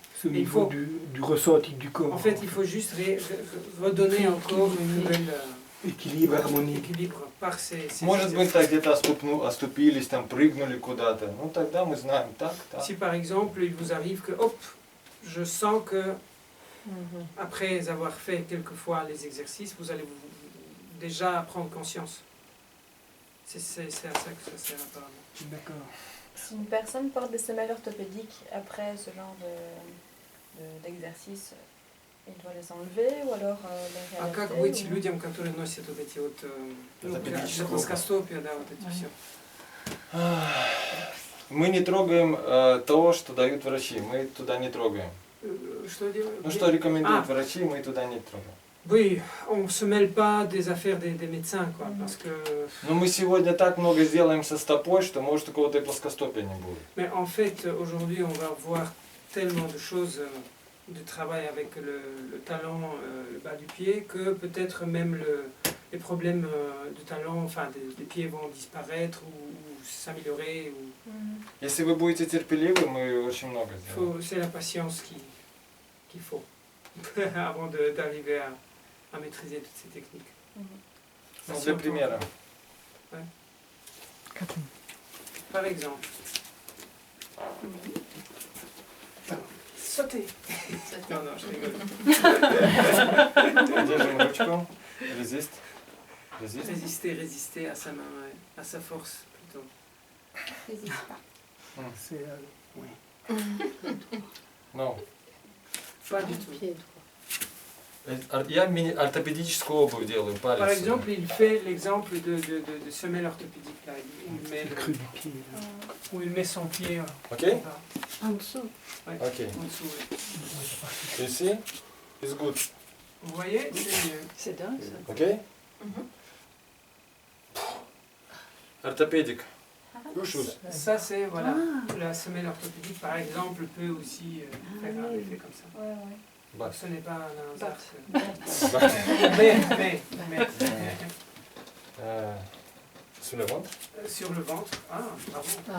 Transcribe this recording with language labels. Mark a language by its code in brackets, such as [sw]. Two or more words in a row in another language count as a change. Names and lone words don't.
[fr] C'est au Et il niveau faut- du ressenti du corps. En fait, il faut juste redonner encore une nouvelle Équilibre, harmonie. équilibre par ces [ru] Может быть, [fr] exercices. [ru] так где-то оступились, там прыгнули куда-то. Ну, тогда мы знаем так, так. [fr] Si par exemple, il vous arrive que, hop, je sens que après avoir fait quelques fois les exercices, vous allez déjà prendre conscience. C'est à ça que ça sert apparemment. D'accord. Si une personne porte des semelles orthopédiques après ce genre d'exercice, il doit les enlever ou alors les [ru] А как [fr] réadapter, [ru] быть [fr] ou- [ru] людям, которые носят вот эти вот Ортопедические плоскостопия, да, вот эти [fr] Ouais. [ru] все? Мы не трогаем того, что дают врачи. Мы туда не трогаем. Что делать? Ну, что рекомендуют А. врачи, мы туда не трогаем. [fr] Oui, on ne se mêle pas des affaires des médecins, quoi, parce que... [ru] Но мы сегодня так много сделаем со стопой, что может у кого-то и плоскостопия не будет. [fr] Mais en fait, aujourd'hui, on va voir tellement de choses de travail avec le talon, le bas du pied, que peut-être même les problèmes de talon, enfin des pieds vont disparaître ou s'améliorer. Mhm. [ru] Если вы будете терпеливы, мы очень много сделаем. [fr] C'est la patience qu'il faut avant d'arriver à maîtriser toutes ces techniques. [ru] Ну, для примера. [fr] Par exemple, sauter. Non, non, je rigole. [ru] Держим ручку. Резист. Резист. [fr] Résister à sa main, ouais, à sa force plutôt. N'hésite pas. C'est, oui. [ru] Ну. [fr] Pas du tout. [ru] Я ортопедическую обувь делаю, палец. [fr] Par exemple, il fait l'exemple de semelle orthopédique, là, Le creux du pied. là. où il met son pied [ru] Окей? [fr] En dessous. [ru] Окей. [fr] en dessous. Ouais. [en] You see? It's good. [fr] Vous voyez, c'est mieux. C'est dingue ça. [ru] Окей? Ортопедик. Shoes. [fr] Ça, c'est voilà, la semelle orthopédique, par exemple, peut aussi faire un effet comme ça. Ouais, ouais. Bah. Ce n'est pas un hasard. Bah. Mais Sous le ventre. sur le ventre, ah, bravo.